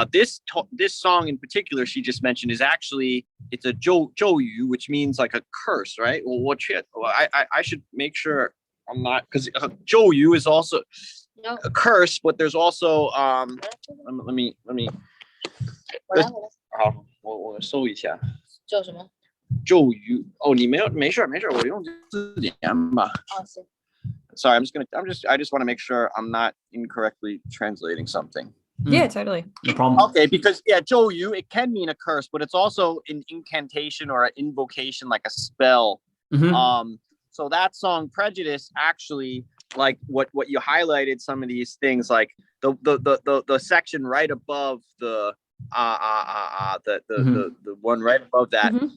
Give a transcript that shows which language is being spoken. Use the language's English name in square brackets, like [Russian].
[English] This song in particular she just mentioned is actually, it's a 咒语, which means like a curse, right? Well, I should make sure I'm not, because 咒语 is also a curse, but there's also let me [Chinese] 好，我搜一下。叫什么？咒语哦，你没事，我用字典吧。行。 [English] Sorry, I just want to make sure I'm not incorrectly translating something. Yeah, totally. No problem. Okay, because 咒语 it can mean a curse, but it's also an incantation or an invocation, like a spell. So that song Prejudice actually, like what you highlighted, some of these things, like the section right above the one right above that.